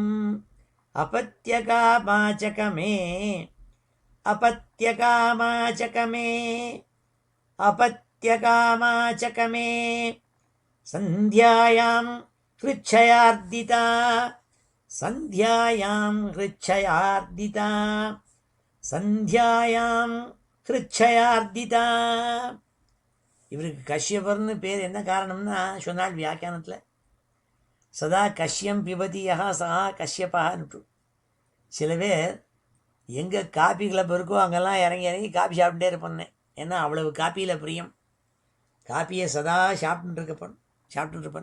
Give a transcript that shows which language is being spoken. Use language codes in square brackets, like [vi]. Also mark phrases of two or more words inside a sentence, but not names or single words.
[sa] अपत्यकामाचकमे अपत्यकामाचकमे अपत्यकामाचकमे सन्ध्यायां हृच्छयार्दिता सन्ध्यायां हृच्छयार्दिता सन्ध्यायां हृच्छयार्दिता. [ta] இவருக்கு கஷ்யபர்னு பேர் என்ன காரணம்னா சொன்னால் வியாக்கியானத்தில் [sa] सदा कश्यं पिबतिया [ta] சா கஷ்யப்பான்ட்டு. சில பேர் எங்கே காப்பி கிளப் இருக்கோ அங்கெல்லாம் இறங்கி இறங்கி காப்பி சாப்பிட்டுட்டே இருப்பேன். ஏன்னா அவ்வளவு காப்பியில் பிரியம். காப்பியை சதா சாப்பிட்டுட்டு இருப்பேன்.